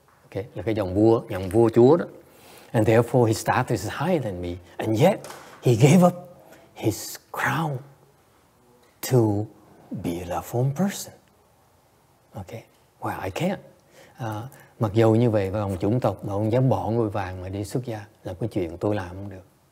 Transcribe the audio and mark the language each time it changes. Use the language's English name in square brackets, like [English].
[Vietnamese] Okay, là cái dòng vua chúa đó. [English] And therefore his status is higher than me. And yet he gave up his crown to be a lawful person. Okay, well I can't. [Vietnamese] Mặc dù như vậy và ông chủng tộc mà ông dám bỏ ngôi vàng mà đi xuất gia là cái chuyện tôi làm không được.